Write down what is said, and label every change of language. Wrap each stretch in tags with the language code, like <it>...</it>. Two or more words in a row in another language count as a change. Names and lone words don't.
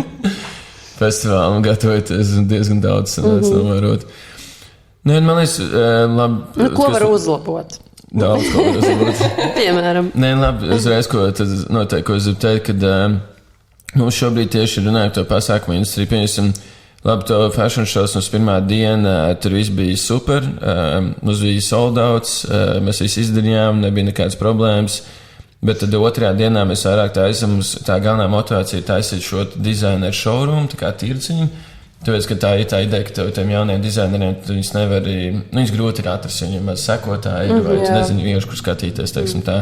<lv>Festivālam gatavoties diezgan daudz novērot. Man liekas, labi. Ko var uzlabot? Daudz ko var uzlabot. Piemēram. Labi, uzreiz, ko tad noteikti, ko es gribu teikt, kad mums šobrīd tieši runājot to pasākumu industriju, pieņemsim, labi, to</lv> <en>fashion shows</en> <lv>mums pirmā diena, tur viss bija super, mums bija sold outs, mēs visi izdarījām, nebija nekādas problēmas, bet tad otrajā dienā mēs vairāk taisam, tā galvenā motivācija ir taisīt šo dizaineru showroom, tā kā tirciņu. Tāpēc, ka tā ir tā ideja, ka tev tiem jauniem dizaineriem viņus nevar, viņus grūti ir atrast, viņiem maz sekotāji, vai tu nezini vienkārši, kur skatīties, teiksim tā.</lv>